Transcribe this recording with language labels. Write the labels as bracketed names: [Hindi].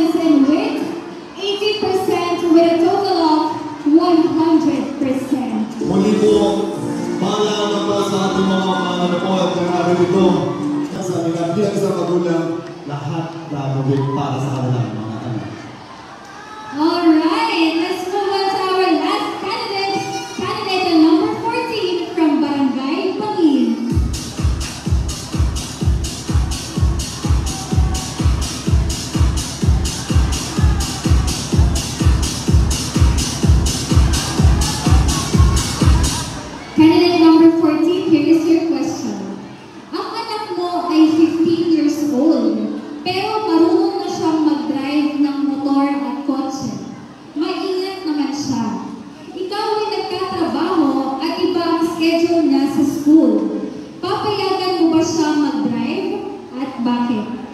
[English] number 80% with a total of 100%. [Filipino] Muli po, paalala po sa ating mga manonood ng araw ito. Sa binabiyag sa magulang, lahat gagawin para sa kanilang mga anak. [English] Alright, let's move on to our last candidate. Candidate number 14 from Barangay Bangin. Candidate number 14, here is your question. [Filipino] Ang anak mo ay 15 years old, pero marunong na siyang mag-drive ng motor at kotse. Maingat naman siya. Ikaw ay nagtatrabaho at iba ang schedule niya sa school. Papayagan mo ba siya mag-drive at bakit?